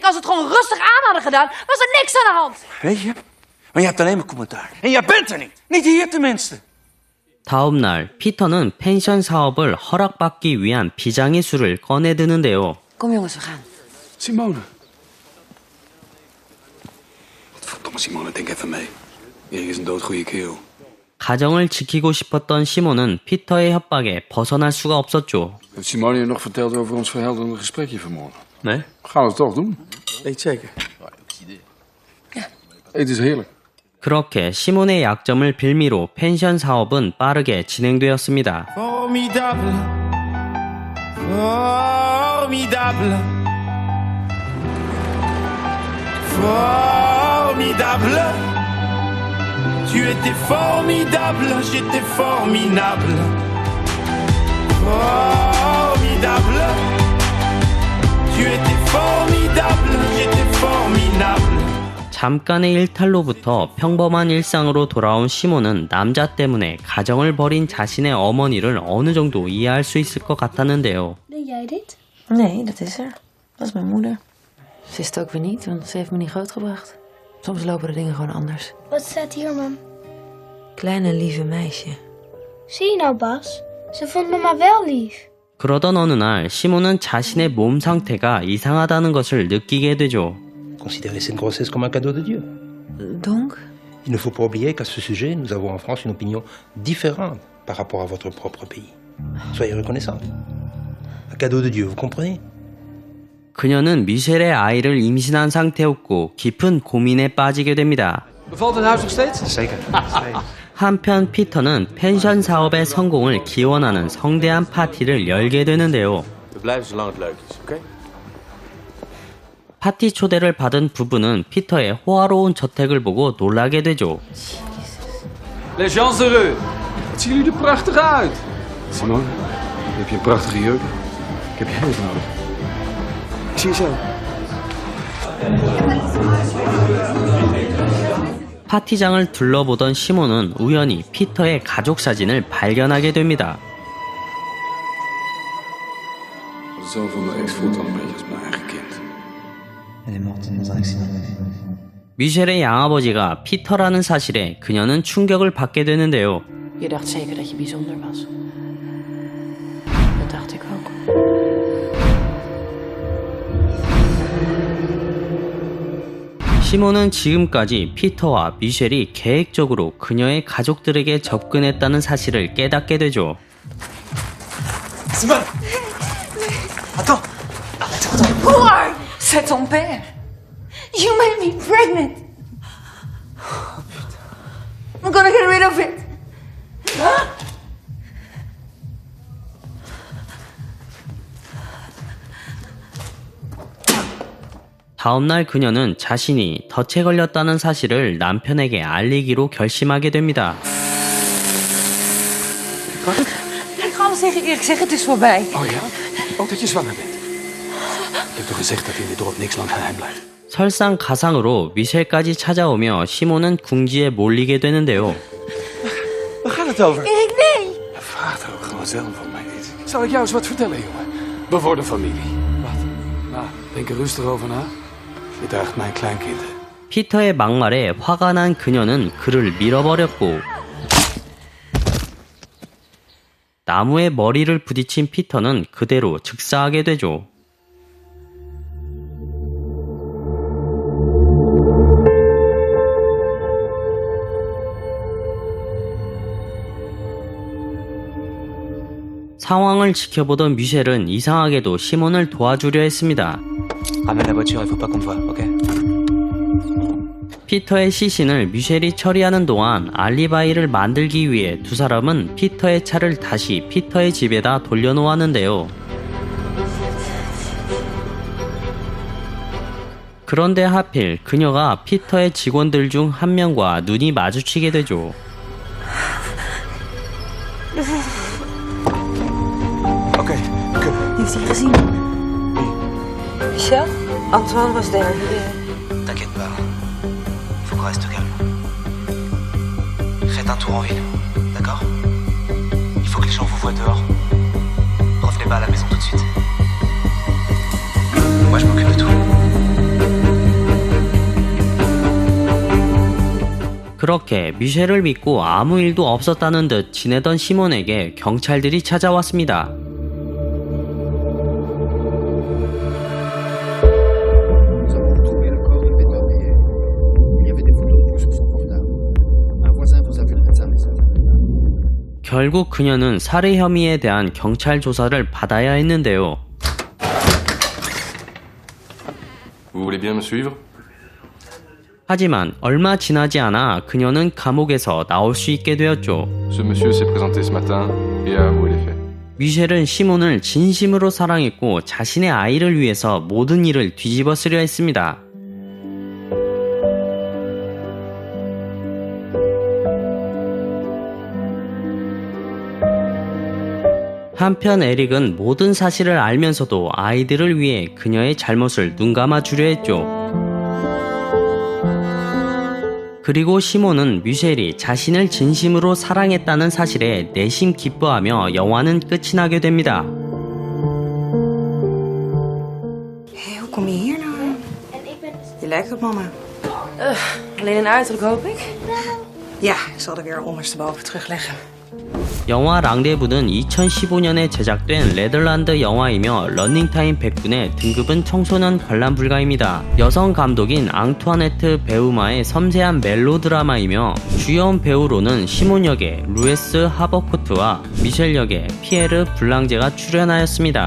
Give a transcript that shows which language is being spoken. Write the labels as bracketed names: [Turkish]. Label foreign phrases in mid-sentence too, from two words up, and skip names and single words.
[Dutch] Als we het gewoon rustig aan hadden gedaan, was er niks aan de hand. Weet je? Maar je hebt alleen maar commentaar. En jij bent er niet. Niet hier tenminste. [Korean] 다음 날 피터는 펜션 사업을 허락받기 위한 비장의 수를 꺼내드는데요. [Dutch] Kom jongens, we gaan. Simone. Wat verdomme Simone, denk even mee. Erik is een doodgoeie kerel. [Korean] 가정을 지키고 싶었던 시몬은 피터의 협박에 벗어날 수가 없었죠. [Dutch] Heeft Simone je nog verteld over ons verhelderende gesprekje vanmorgen? Nee? Gaan we het toch doen? Weet je zeker? Eten is heerlijk. [Korean] 그렇게 시몬의 약점을 빌미로 펜션 사업은 빠르게 진행되었습니다. [French] Formidable. Formidable. Formidable. Tu étais formidable, j'étais formidable. Formidable. Tu étais formidable, j'étais formidable. [Korean] 잠깐의 일탈로부터 평범한 일상으로 돌아온 시몬은 남자 때문에 가정을 버린 자신의 어머니를 어느 정도 이해할 수 있을 것 같았는데요. [Dutch] Deed jij dit? Nee, dat is er. Dat is mijn moeder. Ze wist het ook weer niet, want ze heeft me niet grootgebracht. Soms lopen de dingen gewoon anders. Wat staat hier, mam? Kleine lieve meisje. Zie je nou, Bas? Ze vond mama wel lief. [Korean] 그러던 어느 날 시몬은 자신의 몸 상태가 이상하다는 것을 느끼게 되죠. [French] Considérez cette grossesse comme un cadeau de Dieu. Donc? Il ne faut pas oublier qu'à ce sujet, nous avons en France une opinion différente par rapport à votre propre pays. Soyez reconnaissants. Un cadeau de Dieu, vous comprenez? [Korean] 그녀는 미셸의 아이를 임신한 상태였고 깊은 고민에 빠지게 됩니다. [Dutch] Bevalt het huis nog steeds? Zeker. [Korean] 한편 피터는 펜션 사업의 성공을 기원하는 성대한 파티를 열게 되는데요. [Dutch] We blijven zolang het leuk is, oké? [Korean] 파티 초대를 받은 부부는 피터의 호화로운 저택을 보고 놀라게 되죠. [French] Les gens heureux. [Dutch] Wat zien jullie er prachtig uit. Simone, heb je een prachtige jurk? Ik heb je heel nodig. Ik zie je zo. [Korean] 파티장을 둘러보던 시몬은 우연히 피터의 가족 사진을 발견하게 됩니다. [Dutch] De zoon van mijn ex voelt al een beetje als mijn eigen kind. [French] Elle est morte dans un accident. [Korean] 미셸의 양아버지가 피터라는 사실에 그녀는 충격을 받게 되는데요. [Dutch] Je dacht zeker dat je bijzonder was. Dat dacht ik ook. [Korean] 시몬은 지금까지 피터와 미셸이 계획적으로 그녀의 가족들에게 접근했다는 사실을 깨닫게 되죠. [French] Simone. Attends. [English] Who are you? [French] C'est ton père. [English] You made me pregnant. I'm gonna get rid of it. [Korean] 다음날 그녀는 자신이 덫에 걸렸다는 사실을 남편에게 알리기로 결심하게 됩니다. [Dutch] Ik ga alles tegen Erik zeggen, het is voorbij. Oh ja? Ook dat je zwanger bent. Je hebt toch gezegd dat in dit dorp niks lang geheim blijft? [Korean] 설상가상으로 미셸까지 찾아오며 시몬은 궁지에 몰리게 되는데요. [Dutch] Waar gaat het over? Erik, nee. Vraag er ook gewoon zelf van mij iets. Zal ik jou eens wat vertellen, jongen? We worden familie. Wat? Nou, denk er rustig over na. Je draagt mijn kleinkind. [Korean] 피터의 막말에 화가 난 그녀는 그를 밀어버렸고 나무에 머리를 부딪힌 피터는 그대로 즉사하게 되죠. 상황을 지켜보던 미셸은 이상하게도 시몬을 도와주려 했습니다. [French] Ramène la voiture, il faut pas qu'on te voie, ok? [Korean] 피터의 시신을 미셸이 처리하는 동안 알리바이를 만들기 위해 두 사람은 피터의 차를 다시 피터의 집에다 돌려놓았는데요. 그런데 하필 그녀가 피터의 직원들 중 한 명과 눈이 마주치게 되죠. [Dutch] Oké, we kunnen. Heeft hij gezien? Michel? Antoine was daar. [French] T'inquiète pas. Faut qu'on reste calme. Faites un tour en ville, d'accord? Il faut que les gens vous voient dehors. Revenez pas à la maison tout de suite. Moi, je m'occupe de tout. [Korean] 그렇게 미셸을 믿고 아무 일도 없었다는 듯 지내던 시몬에게 경찰들이 찾아왔습니다. 결국 그녀는 살해 혐의에 대한 경찰 조사를 받아야 했는데요. [French] Vous voulez bien me suivre? [Korean] 하지만 얼마 지나지 않아 그녀는 감옥에서 나올 수 있게 되었죠. [French] Ce monsieur s'est présenté ce matin et a avoué les faits. [Korean] 미셸은 시몬을 진심으로 사랑했고 자신의 아이를 위해서 모든 일을 뒤집어쓰려 했습니다. 한편 에릭은 모든 사실을 알면서도 아이들을 위해 그녀의 잘못을 눈감아 주려 했죠. 그리고 시몬은 미셸이 자신을 진심으로 사랑했다는 사실에 내심 기뻐하며 영화는 끝이 나게 됩니다. [Dutch] Hé, hoe kom je hier nou? Je lijkt op mama. Alleen een uiterlijk, hoop ik. Ja, ik zal er weer ondersteboven terugleggen. [Korean] 영화 랑데부는 2015년에 제작된 네덜란드 영화이며 러닝타임 100분의 등급은 청소년 관람 불가입니다. 여성 감독인 앙투아네트 베우마의 섬세한 멜로드라마이며 주연 배우로는 시몬 역의 루에스 하버코트와 미셸 역의 피에르 블랑제가 출연하였습니다.